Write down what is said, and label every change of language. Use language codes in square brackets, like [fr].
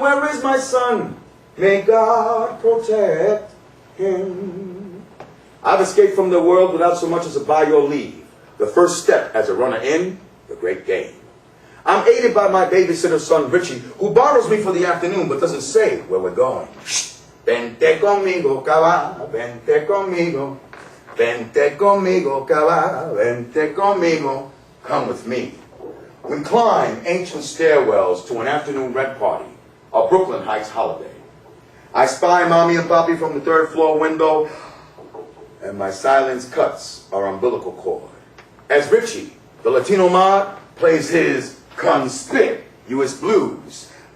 [en] Where is my son? May God protect him. I've escaped from the world without so much as a by your leave. The first step as a runner in the great game. I'm aided by my babysitter son Richie, who borrows me for the afternoon but doesn't say where we're going. [es] Vente conmigo, cabal, vente conmigo. Vente conmigo, cabal, vente conmigo. [en] Come with me. We climb ancient stairwells to an afternoon red party, a Brooklyn Heights holiday. I spy Mommy and Papi from the third floor window, and my silence cuts our umbilical cord. As Richie, the Latino mod, plays his conspicuous blues.